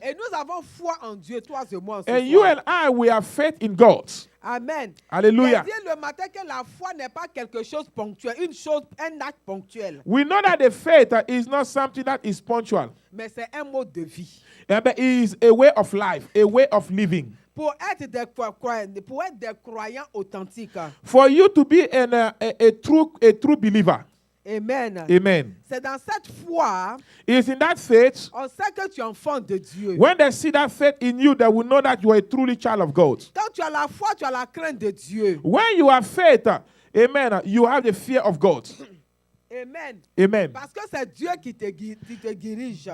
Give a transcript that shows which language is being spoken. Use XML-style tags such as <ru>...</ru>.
<fr>Et nous avons foi en Dieu, toi et moi. Ce</fr> <en>And you</en> <fr>soir.</fr> <en>and I, we have faith in God. Amen. Hallelujah.</en> <fr>Il a dit le matin que la foi n'est pas quelque chose ponctuel, un acte ponctuel,</fr> <en>We know that the faith is not something that is punctual,</en> <fr>mais c'est un mode de vie.</fr> <en>but it is a way of life, a way of living.</en> <fr>Pour être des croyants authentiques.</fr> <en>For you to be a true believer. Amen. Amen.</en> <fr>C'est dans cette foi,</fr> <en>It is in that faith,</en> <fr>on sait que tu es enfant de Dieu.</fr> <en>when they see that faith in you, they will know that you are a truly child of God.</en> <fr>Quand tu as la foi, tu as la crainte de Dieu.</fr> <en>When you have faith, amen, you have the fear of God. Amen. Amen.</en> <fr>Parce que c'est Dieu qui te dirige.</fr>